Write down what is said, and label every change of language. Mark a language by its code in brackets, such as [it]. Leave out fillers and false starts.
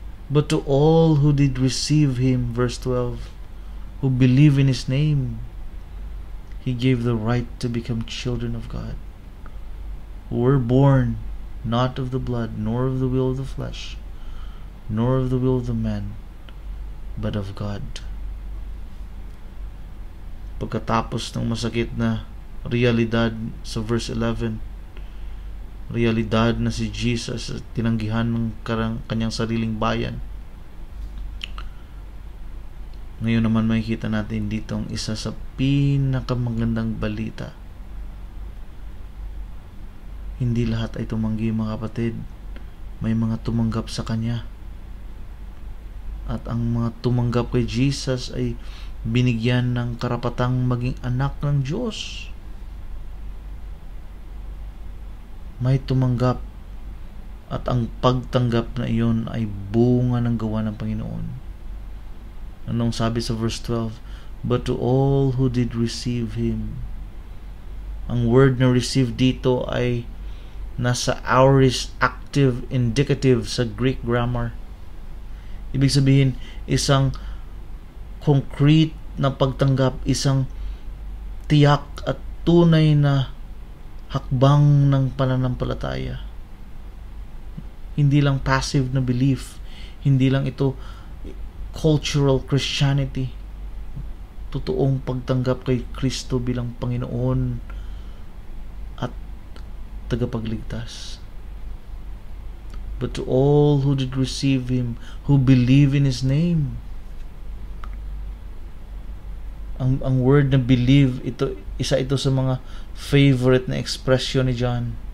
[en] But to all who did receive Him, verse 12, who believe in His name, He gave the right to become children of God, who were born not of the blood, nor of the will of the flesh, nor of the will of the man, but of God. [tl] Pagkatapos ng masakit na realidad sa verse 11, realidad na si Jesus tinanggihan ng kanyang sariling bayan, ngayon naman makikita natin dito ang isa sa pinakamagandang balita. Hindi lahat ay tumanggi, mga kapatid. May mga tumanggap sa Kanya. At ang mga tumanggap kay Jesus ay binigyan ng karapatang maging anak ng Diyos. May tumanggap, at ang pagtanggap na iyon ay bunga ng gawa ng Panginoon. Anong sabi sa verse 12? [en] But to all who did receive Him. [tl] Ang word na receive dito ay nasa aorist active indicative sa Greek grammar. Ibig sabihin, isang concrete na pagtanggap, isang tiyak at tunay na hakbang ng pananampalataya. Hindi lang passive na belief, hindi lang ito cultural Christianity. Totoong pagtanggap kay Kristo bilang Panginoon at tagapagligtas. [en] But to all who did receive Him, who believe in His name. [tl] Ang word na believe, isa ito sa mga favorite na expression ni John.